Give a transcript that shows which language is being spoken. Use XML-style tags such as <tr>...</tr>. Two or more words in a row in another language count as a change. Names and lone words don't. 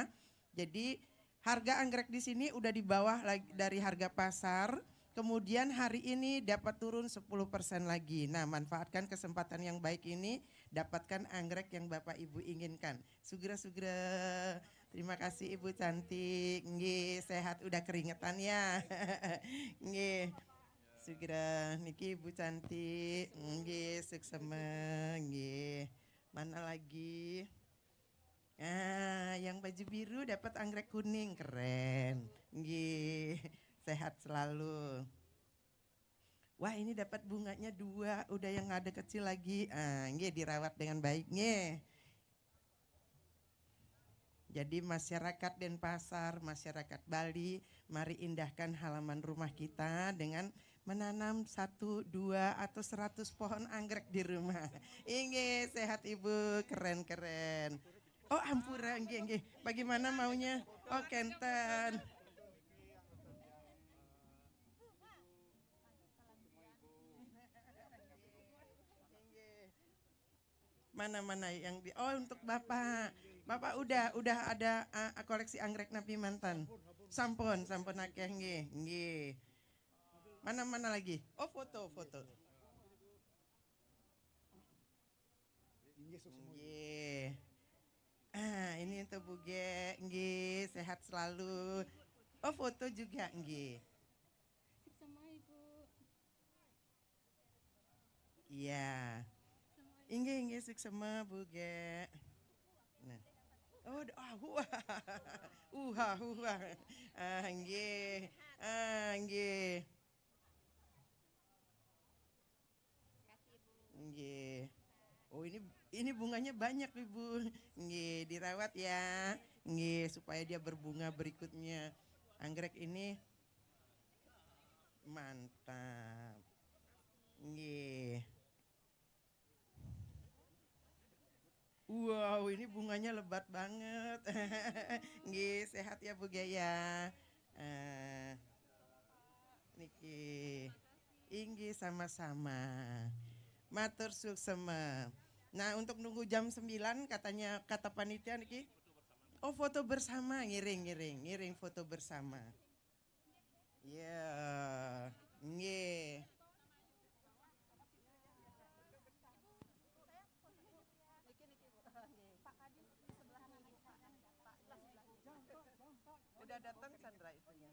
<id>Jadi harga anggrek di sini udah di bawah dari harga pasar. Kemudian hari ini dapat turun 10% lagi. Nah, manfaatkan kesempatan yang baik ini, dapatkan anggrek yang Bapak Ibu inginkan. Sugera-sugera. Terima kasih Ibu cantik. Nggih, sehat udah keringetan ya.</id> <ban>Nggih.</ban> <id>Segera niki Ibu cantik,</id> <ban>nggih suksema, nggih.</ban> <id>Mana lagi? Yang baju biru dapat anggrek kuning, keren. Nggih, sehat selalu. Wah, ini dapat bunganya 2, udah yang ada kecil lagi. Nggih dirawat dengan baik nggih. Jadi masyarakat Denpasar, masyarakat Bali, mari indahkan halaman rumah kita dengan menanam 1, 2, atau 100 pohon anggrek di rumah. Inge, sehat Ibu, keren-keren.</id> <ban>Oh, ampura, nggih.</ban> <id>Bagaimana maunya? Oh, kenten. Mana yang di Oh, untuk Bapak. Bapak udah ada koleksi anggrek Nabi Mantan.</id> <ban>Sampun akeh nggih.</ban> <id>Mana lagi? Oh, foto.</id> <ban>Nggih.</ban> <id>Ini untuk Bu Ge, nggih, sehat selalu. Oh, foto juga nggih. Iya.</id> <ban>Inggih suksema Bu Ge. Nah.</ban> <id>Oh, wah.</id> <ban>Nggih. Nggih. Nggih.</ban> <id>Oh, ini bunganya banyak, Ibu. Nggih, dirawat ya. Nggih, supaya dia berbunga berikutnya. Anggrek ini mantap.</id> <ban>Nggih.</ban> <id>Wow, ini bunganya lebat banget. Nggih, sehat ya Bu Gaya. Niki. Inggih sama-sama.</id> <ban>Matur suksema.</ban> <id>Nah, untuk nunggu jam 9 kata panitia niki. Oh, foto bersama, ngiring foto bersama. Ya, nggih. Udah datang Sandra itunya.</id>